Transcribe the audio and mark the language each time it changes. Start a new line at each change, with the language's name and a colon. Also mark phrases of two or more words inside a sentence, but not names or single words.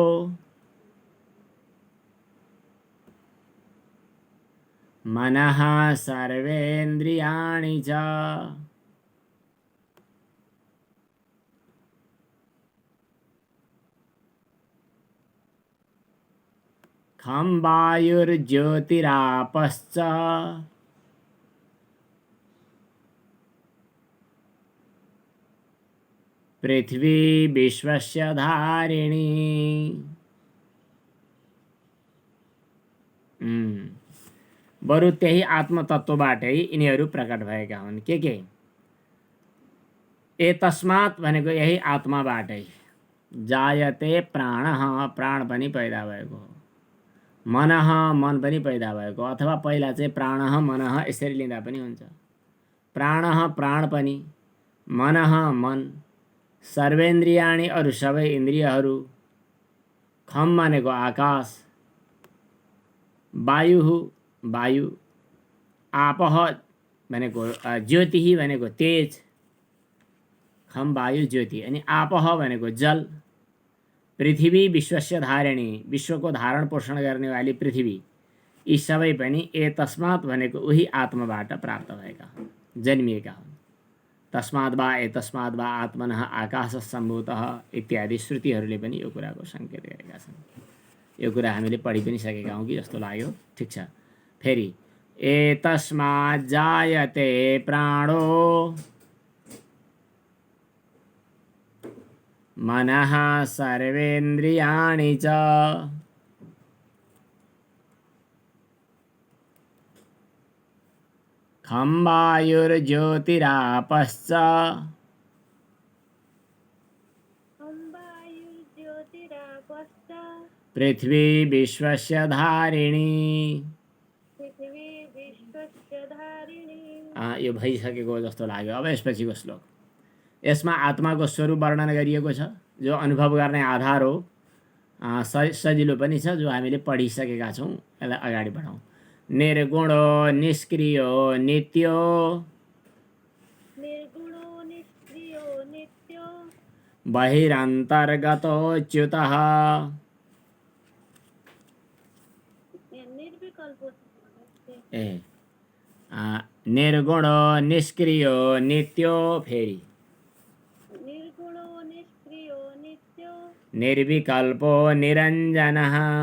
Sanskrit: मनः सर्वेन्द्रियाणि च खं वायुर्ज्योतिरापश्च पृथ्वी विश्वस्य धारिणी।
Nepali: बरु त्यही आत्मतत्वबाटै यिनीहरू प्रकट भएका हुन्। के एतस्मात् भनेको यही आत्माबाटै,
Sanskrit: जायते प्राणः,
Nepali: प्राण पनि पैदा भएको हो, मनः, मन पनि पैदा भएको, अथवा पहिला चाहिँ
Sanskrit: प्राणः मनः
Nepali: यसरी लिँदा पनि हुन्छ। प्राणः प्राण पनि, मनः मन, सर्वेन्द्रियाणि अरू सबै इन्द्रियहरू, खम भनेको आकाश, वायु वायु, आपः भनेको ज्योति भनेको तेज, खम वायु ज्योति अनि आपह भनेको जल,
Sanskrit: पृथ्वी विश्वस्य धारिणी
Nepali: विश्वको धारण पोषण गर्नेवाली पृथ्वी, यी सबै पनि ए तस्मात् भनेको उही आत्माबाट प्राप्त भएका हुन्, जन्मिएका हुन्।
Sanskrit: तस्माद् वा एतस्माद् वा आत्मनः आकाश सम्भूतः
Nepali: इत्यादि श्रुतिहरूले पनि यो कुराको सङ्केत गरेका छन्। यो कुरा हामीले पढि पनि सकेका हौँ कि जस्तो लाग्यो। ठिक छ, फेरि
Sanskrit: एतस्मात् जायते प्राणो मनः सर्वेन्द्रियाणि च खं वायुर्ज्योतिरापश्च पृथ्वी विश्वस्य धारिणी।
Nepali: यो भइसकेको जस्तो लाग्यो। अब यसपछिको श्लोक, यसमा आत्माको स्वरूप वर्णन गरिएको छ, जो अनुभव गर्ने आधार हो, सजिलो पनि छ, जो हामीले पढिसकेका छौँ। यसलाई अगाडि बढाउँ।
Sanskrit: निर्गुणो निष्क्रियो नित्यो बहिरन्तर्गतोच्युतः निर्गुणो निष्क्रियो नित्यो, फेरि निर्विकल्पो निरञ्जनः